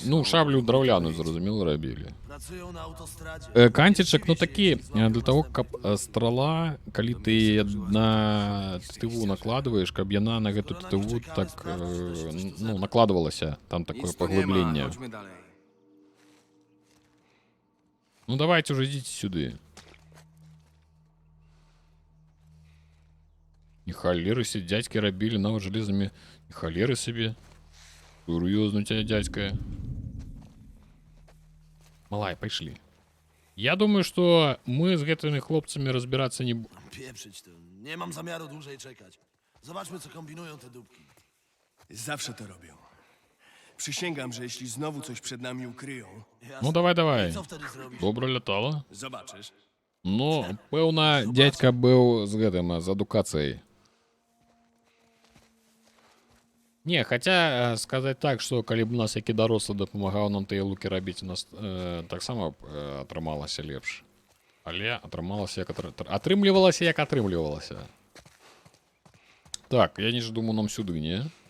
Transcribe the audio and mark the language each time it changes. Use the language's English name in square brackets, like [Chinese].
[Belarusian] Ну, шаблю драўляную, зразумела, рабілі. [Polish] Pracują na autostradzie. [Belarusian] Канцічак, ну такі, для того, каб страла, калі ты на тытыву накладваеш, каб яна на гэту тытыву так, ну, накладвалася, там такое [Polish] Nic tu nie ma, [Belarusian] паглыбленне. [Polish] chodźmy dalej. [Belarusian] Ну, давайте уже ідзіце сюды. І халеры себе дядькі рабілі нават жалезнымі. І халеры себе. Сур'ёзна у тебя дядька. Малай, пайшлі. Я думаю, что мы з гэтымі хлопцамі разбирацца не... [Polish] Pieprzyć to. Nie mam zamiaru dłużej czekać. Zobaczmy, co kombinują te dupki. Zawsze to robią. Przysięgam, że jeśli znowu coś przed nami ukryją, [Belarusian] Ну, давай. [Polish] Co wtedy zrobisz? [Belarusian] Добра лятала. [Polish] zobaczysz. [Belarusian] Ну, пэўна, дядька быў з гэтым, з адукацыяй. Не, хаця сказаць так, што калі б у нас які дарослы дапамагаў нам тыя лукі рабіць, у нас таксама атрымалася лепш. Але атрымалася як атрымлівалася, як атрымлівалася. Так, я не ж думаю, нам сюды, не?